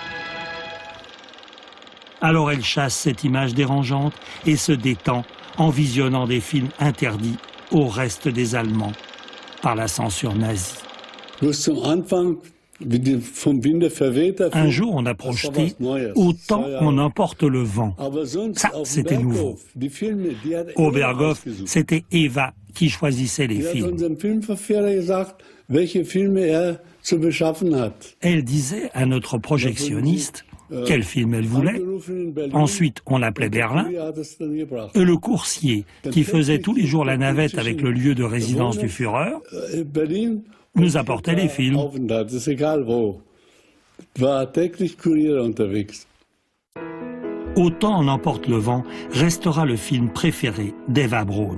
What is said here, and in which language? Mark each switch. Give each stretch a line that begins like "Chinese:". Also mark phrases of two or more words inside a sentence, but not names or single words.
French: Alors elle chasse cette image dérangeante et se détend en visionnant des films interdits au reste des Allemands par la censure nazie. Un jour, on a projeté « Autant on emporte le vent ». Ça, c'était nouveau. Au Berghof, c'était Eva qui choisissait les films.
German: welche Filme zu beschaffen hat.
French: Elle disait à notre projectionniste quel film elle voulait. Ensuite, on l'appelait Berlin. Et le coursier, qui faisait tous les jours la navette avec le lieu de résidence du Führer, nous apportait les films. Autant en emporte le vent restera le film préféré d'Eva Braun.